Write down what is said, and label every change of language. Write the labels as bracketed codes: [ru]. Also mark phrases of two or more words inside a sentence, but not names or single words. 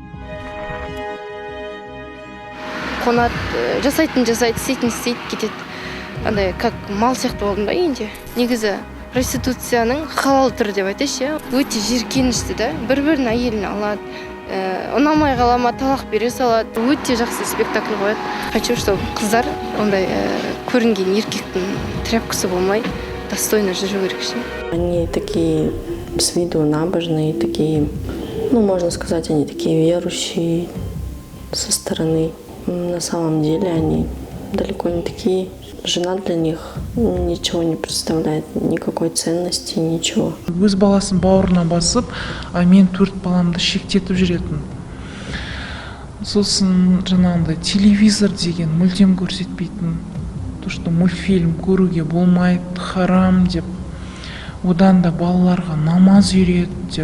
[kk] Қонат жасайтын, істейтін, кетеді. Андай, как мал сияқты болдым ба енді. Негізі проституцияның халал түрі деп айтайыншы, өте жиіркенішті да. Бір-бірін әйелін алады, ұнамай қалама талақ бере салады. Өте жақсы спектакль қояды. [ru] Хочу, чтобы [kk] қыздар ондай көрінген еркектің тряпкасы болмай, достойно жүру керек. [ru] Они такие с виду набожные, такие, можно сказать, они такие верующие со стороны. На самом деле они далеко не такие. Жена для них ничего не представляет, никакой ценности, ничего. [kk] Өз баласын бауырына басып, мен 4 баламды шектетіп жүретін. Сосын жаңағындай телевизор деген мүлдем көрсетпейтін. [ru] То, что [kk] мультфильм көруге болмайды, харам деп. Одан да балаларға намаз үйрет деп.